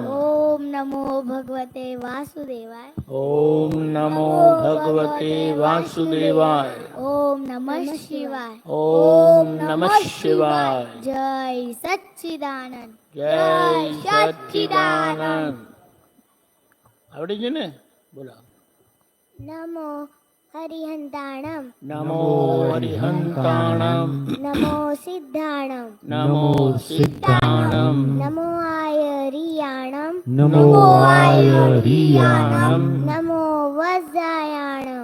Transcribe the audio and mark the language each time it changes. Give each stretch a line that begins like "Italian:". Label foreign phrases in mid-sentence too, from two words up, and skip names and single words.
Sanskrit: ओम नमो भगवते वासुदेवाय ओम नमो भगवते वासुदेवाय ओम नमः शिवाय ओम नमः शिवाय जय सच्चिदानंद जय सच्चिदानंद
Gujarati: આવડી છે ને બોલો
Prakrit languages: नमो हरिहंताणं नमो हरिहंताणं नमो सिद्धाणं नमो सिद्धाणं नमो आयरियाणं नमो आयरियाणं नमो वज्रायाणं